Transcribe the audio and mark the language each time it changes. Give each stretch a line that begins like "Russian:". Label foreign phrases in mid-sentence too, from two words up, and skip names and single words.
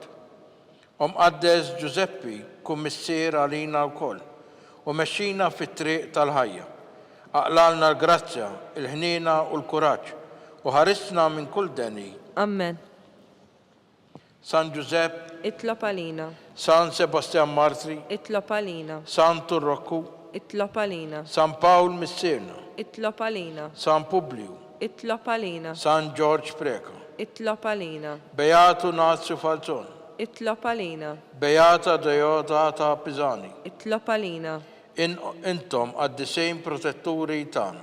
Maltese: Qaddes Giuseppi kun missier għalina wkoll u mexxina fit-triq tal-ħajja. Aqlalna l-grazzja, il-ħnina u l-kuraġġ u ħarisna minn kull deni. Amen. San Giuseppe, itlob għalina San Sebastian Martri, itlob għalina San Turrocku, itlob għalina San Paul Missirna, itlob għalina San Publiu, itlob għalina San George Preka, itlob għalina Beato Nazio Falzon, itlob għalina Beata Deodata Pisani, itlob għalina intom għad-disejn protetturi tagħna.